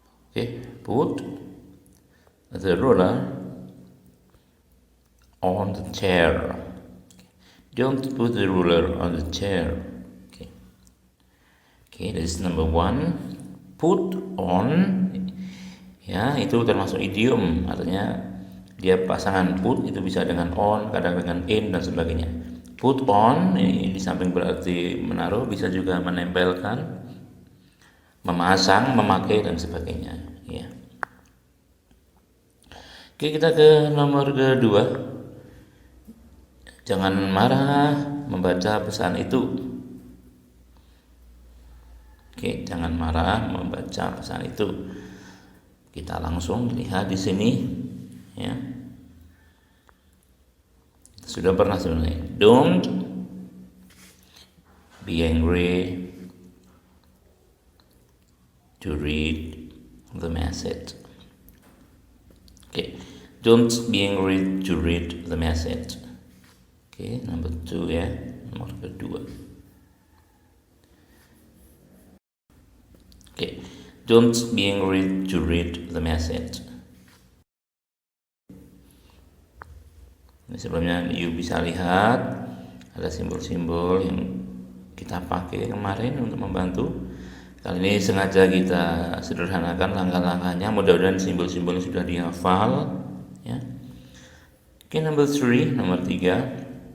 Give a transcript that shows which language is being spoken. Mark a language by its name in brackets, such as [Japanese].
[English] Oke, put the ruler on the chair. Don't put the ruler on the chair. Okay, this is number 1. [Indonesian] Put on, ya itu termasuk idiom, artinya dia pasangan put itu bisa dengan on, kadang dengan in dan sebagainya. Put on ini di samping berarti menaruh, bisa juga menempelkan, memasang, memakai dan sebagainya. Ya. Oke, kita ke nomor kedua. Jangan marah membaca pesan itu. Oke, jangan marah membaca pesan itu. Kita langsung lihat di sini ya. Sudah pernah sebenarnya. [English] Don't be angry to read the message. Oke, don't be angry to read the message. Oke, number 2 ya, nomor kedua. Okay. Don't be angry to read the message. [Indonesian] Ini sebelumnya you bisa lihat ada simbol-simbol yang kita pakai kemarin untuk membantu. Kali ini sengaja kita sederhanakan langkah-langkahnya. Mudah-mudahan simbol-simbolnya sudah dihafal. Ya. Oke, number 3, nomor 3.